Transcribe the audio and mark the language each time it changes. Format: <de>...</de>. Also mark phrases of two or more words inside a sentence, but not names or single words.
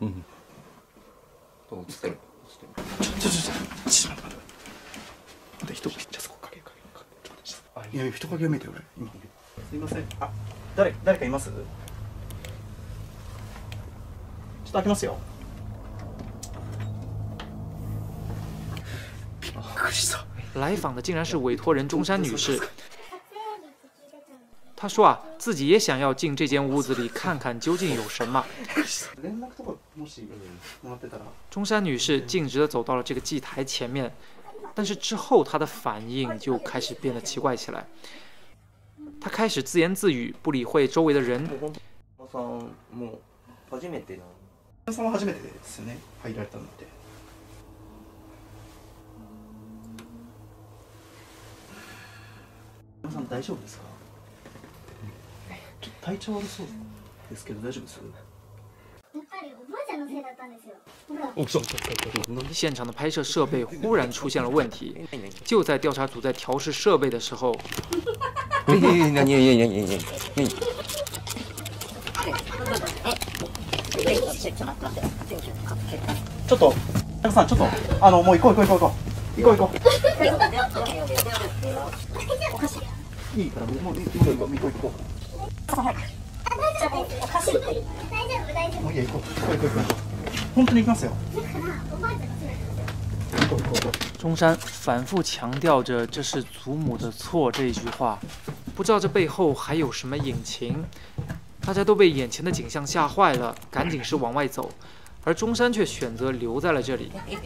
<ja>どう映ってる？ちょっと待って。人じゃあそこ影。いや人影を見て俺今。すいません。誰かいます？ちょっと開けますよ。</ja> <zh>来访的竟然是委托人中山女士。她说自己也想要进这间屋子里看看究竟有什么。中山女士径直地走到了这个祭台前面，但是之後她的反应就开始变得奇怪起来。她开始自言自语，不理会周围的人。</zh> <ja>さんは初めてですよね。入られたのって。皆さん大丈夫ですか？ちょっと体調悪そうですけど大丈夫です？やっぱりおばあちゃんのせいだったんですよ。</ja> <zh>现场的拍摄设备忽然出现了问题，就在调查组在调试设备的时候，</zh> <ja>ちょっと、タカさんちょっともう行こう。いいからもう行こう。もういいや行こう。本当に行きますよ。</ja> <zh>中山反复强调着这是祖母的错这一句话，不知道这背后还有什么隐情。大家都被眼前的景象吓坏了，赶紧是往外走，而中山却选择留在了这里。</zh>